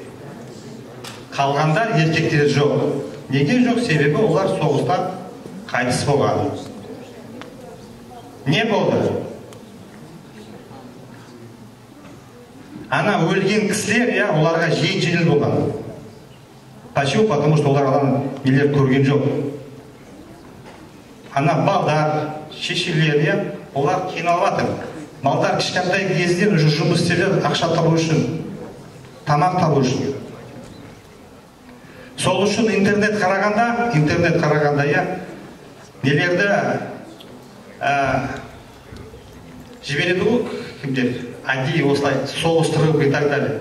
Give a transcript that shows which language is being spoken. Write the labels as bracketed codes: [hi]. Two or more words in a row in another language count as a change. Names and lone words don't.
[kk] Қалғандар еркектер жоқ. Неге жоқ? Себебі олар соғыстан қайтыс болған. Не болды? Ана өлген кісілер, оларға жеңіл болған. [ru] Почему? Потому что [kk] олардан нелер көрген жоқ. Ана балдар, шешелер, олар қиналып жатыр. Балдар кішкентай кезден уже жұмыс істеп ақша табу үшін, тамақ табу үшін. Сол үшін интернет қарағанда, нелерді жібереді ғой, кімдер, әдейі осылай соғыстырып [ru] и так далее.